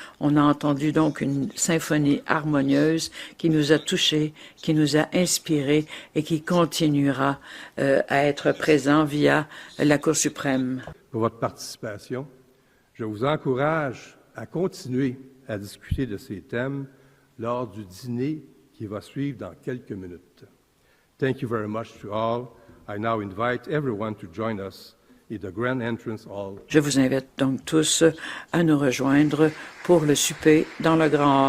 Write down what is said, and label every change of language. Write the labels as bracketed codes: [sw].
[fr] On a entendu donc une symphonie harmonieuse qui nous a touchés, qui nous a inspirés et qui continuera à être présent via la Cour suprême. Pour votre participation, je vous encourage à continuer à discuter de ces thèmes lors du dîner qui va suivre dans quelques minutes. [en] Thank you very much to all. I now invite everyone to join us in the Grand Entrance Hall. [fr] Je vous invite donc tous à nous rejoindre pour le souper dans le Grand Hall.